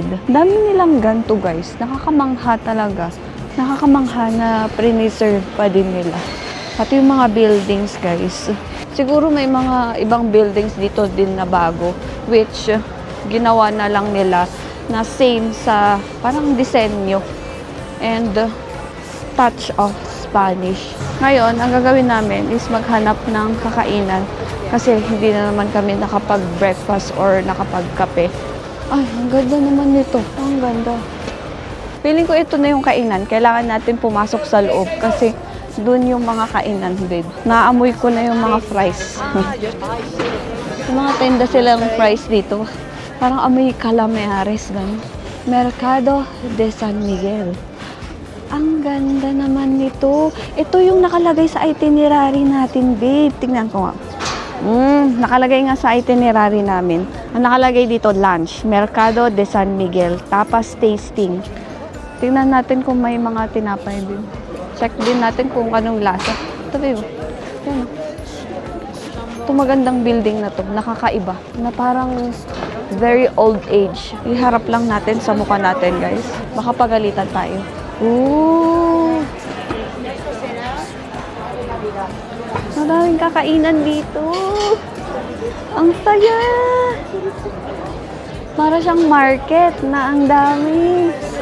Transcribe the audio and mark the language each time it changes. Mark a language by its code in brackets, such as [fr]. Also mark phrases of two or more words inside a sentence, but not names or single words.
[tl] Dami nilang ganito guys, nakakamangha talaga. Nakakamangha na preserve pa din nila. Pati yung mga buildings guys. Siguro may mga ibang buildings dito din na bago which ginawa na lang nila na same sa parang disenyo and [en] touch of Spanish. [tl] Ngayon, ang gagawin namin is maghanap ng kakainan kasi hindi na naman kami nakapag-breakfast or nakapag-kape. Ay, ang ganda naman nito. Ang ganda. Feeling ko ito na yung kainan. Kailangan natin pumasok sa loob kasi doon yung mga kainan, babe. Naamoy ko na yung mga fries. Yung mga tenda silang fries dito. Parang amoy calamares, gano'n. Mercado de San Miguel. Ang ganda naman nito. Ito yung nakalagay sa itinerary natin, babe. Tingnan ko nga. Nakalagay nga sa itinerary namin. Ang nakalagay dito, lunch. [en] Mercado de San Miguel. Tapas tasting. [tl] Tingnan natin kung may mga tinapay, babe. Check din natin kung anong lasa. Ito, babe. Yan. Ito magandang building na to. Nakakaiba. Na parang [en] very old age. [tl] Iharap lang natin sa mukha natin, guys. Baka pagalitan tayo. Ooh! Maraming kakainan dito. Ang saya! Para siyang market na ang dami.